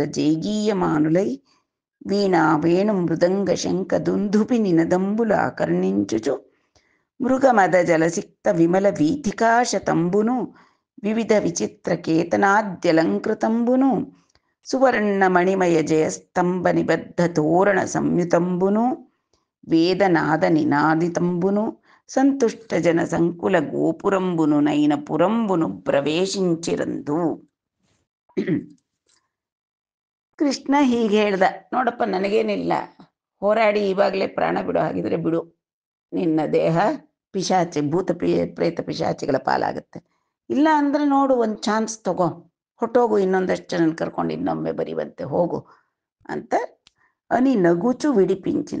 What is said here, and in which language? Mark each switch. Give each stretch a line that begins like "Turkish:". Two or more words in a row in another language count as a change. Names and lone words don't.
Telugu: జేగీయమానులై వీణా వేణు మృదంగ శంఖ దుందుభి నినదంబుల ఆకర్ణించుచు మృగమద జలసిక్త విమల వీథికాశతంబును వివిధ విచిత్ర కేతనాద్యలంకృతంబును సువర్ణ మణిమయ జయస్తంభ నిబద్ధ తోరణ సంయుతంబును వేదనాద నినాదితంబును సంతుష్ట జన సంకుల గోపురంబును నైన పురంబును ಪ್ರವೇಶಿಂಚಿರಂದು.
Kannada: ಕೃಷ್ಣ ಹೀಗೆ ಹೇಳ್ದ, ನೋಡಪ್ಪ ನನಗೇನಿಲ್ಲ, ಹೋರಾಡಿ ಇವಾಗಲೇ ಪ್ರಾಣ ಬಿಡು, ಹಾಗಿದ್ರೆ ಬಿಡು, ನಿನ್ನ ದೇಹ ಪಿಶಾಚಿ ಭೂತ ಪ್ರೇತ ಪಿಶಾಚಿಗಳ ಪಾಲಾಗುತ್ತೆ. ಇಲ್ಲ ಅಂದ್ರೆ ನೋಡು ಒಂದು ಚಾನ್ಸ್ ತಗೋ, ಹೊಟ್ಟೋಗು, ಇನ್ನೊಂದಷ್ಟು ಜನ ಕರ್ಕೊಂಡು ಇನ್ನೊಮ್ಮೆ ಬರೀವಂತೆ ಹೋಗು ಅಂತ
Telugu: అని నగుచు విడిపించిన.